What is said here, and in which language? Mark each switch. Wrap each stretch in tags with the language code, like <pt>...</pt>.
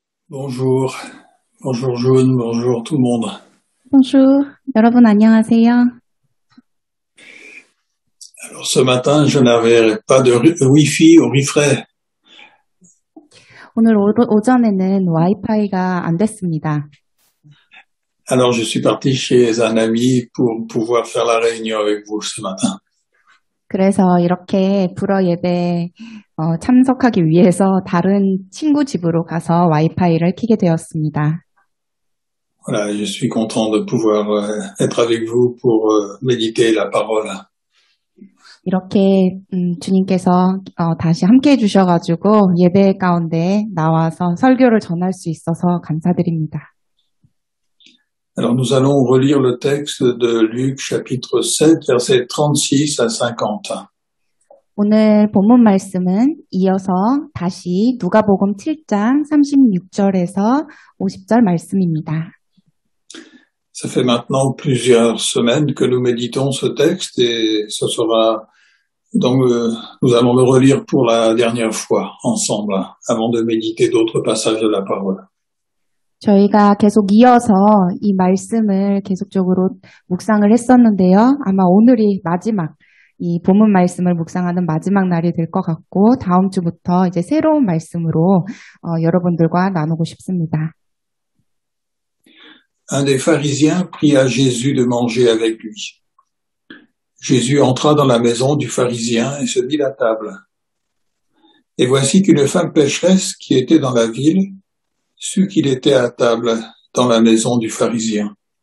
<fr>Bonjour, bonjour Jaune, bonjour tout le monde. Bonjour,</fr> <ko>여러분 안녕하세요.</ko> <fr>Alors ce matin, je n'avais pas de Wi-Fi au Riffray.</fr> <ko>오늘 오전에는 와이파이가 안 됐습니다.</ko> <fr>Alors je suis parti chez un ami pour pouvoir faire la réunion avec vous ce matin.</fr> <ko>그래서 이렇게 불어 예배 참석하기 위해서 다른 친구 집으로 가서 와이파이를 켜게 되었습니다.</ko> <fr>Voilà, je suis content de pouvoir être avec vous pour méditer la parole.</fr> <ko>이렇게 주님께서 다시 함께 해주셔가지고 예배 가운데 나와서 설교를 전할 수 있어서 감사드립니다.</ko> <fr>Alors nous allons relire le texte de Luc chapitre 7 versets 36 à 50.</fr> <ko>오늘 본문 말씀은 이어서 다시 누가복음 7장 36절에서 50절 말씀입니다.</ko> <fr>Ça fait maintenant plusieurs semaines que nous méditons ce texte et ce sera donc nous allons le relire pour la dernière fois ensemble avant de méditer d'autres passages de la parole.</fr> <ko>저희가 계속 이어서 이 말씀을 계속적으로 묵상을 했었는데요. 아마 오늘이 마지막 이 본문 말씀을 묵상하는 마지막 날이 될 것 같고 다음 주부터 이제 새로운 말씀으로 여러분들과 나누고 싶습니다.</ko> <fr>Un des pharisiens pria Jésus de manger avec lui. Jésus entra dans la maison du pharisien et se mit à table. Et voici qu'une femme pécheresse qui était dans la ville sut qu'il était à table dans la maison du pharisien.</fr>